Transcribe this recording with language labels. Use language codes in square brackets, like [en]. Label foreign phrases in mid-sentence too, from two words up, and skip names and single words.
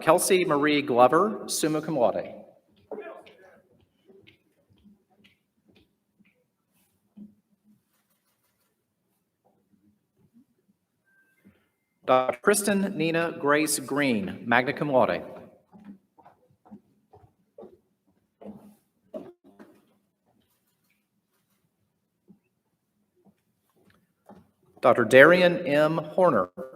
[en] Kelsey Marie Glover, [la] summa cum laude. [en] Dr. Kristen Nina Grace Green, [la] magna cum laude. [en] Dr. Darian M. Horner.